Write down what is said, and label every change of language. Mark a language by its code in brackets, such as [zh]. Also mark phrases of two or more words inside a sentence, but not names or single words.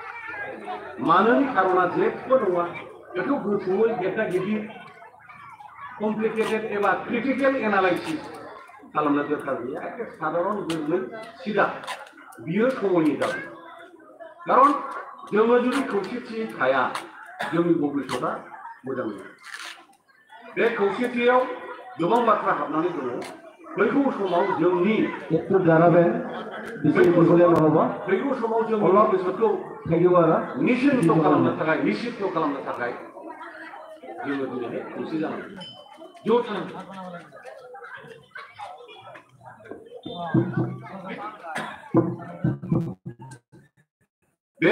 [brx] मानोनि खारना जेबो नङा बेखौ गोथौयै गेदा गिदिर कमप्लिकेटेड एबा [en] critical analysis [brx] खालामनो दरकार गैया एखे साधारन गोरलै सिदा बियो समयनि दाबि खारन जोङो जुदि खौसेथि थाया जोंनि भबिष्यता मोजां नङा बे खौसेथियाव गोबां बाथ्रा हाबनानै दङ फैगौ समाव जोंनि [bn] একটু দাঁড়াবেন বিশেষ বলে নহবা [brx] फैगौ समाव जों भबिष्यतखौ निश्चित खालामनो थाखाय जोङो दिनैहाय खौसे जानांगौ ज' थानांगौ बे